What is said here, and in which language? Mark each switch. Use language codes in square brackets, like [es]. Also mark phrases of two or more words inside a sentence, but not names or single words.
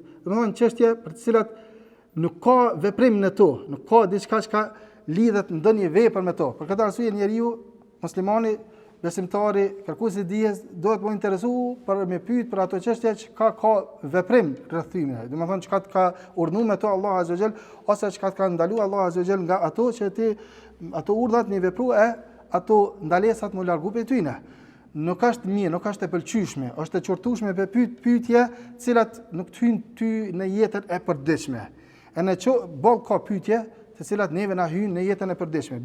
[sq] Domethënë çështje për të cilat nuk ka veprim në to, nuk ka diçka që lidhet në ndonjë vepër me to. Për këtë arsye njeriu muslimani, besimtari, kërkuesi I dijes duhet të interesu për me pyet për ato çështje që ka veprim rreth tyre. Domethënë çka ka urdhëruar me to [ar] الله عز وجل, [sq] ose çka ka ndaluar [ar] الله عز وجل [sq] nga ato që ti ato urdhat në vepru ato ndalesat më largu prej tyne. Nuk është mirë, nuk është e pëlqyeshme, është e qortueshme me pyetje të cilat nuk të hyjnë ty në jetën e përditshme. Boll ka pyetje të cilat neve na hyjnë në jetën e përditshme.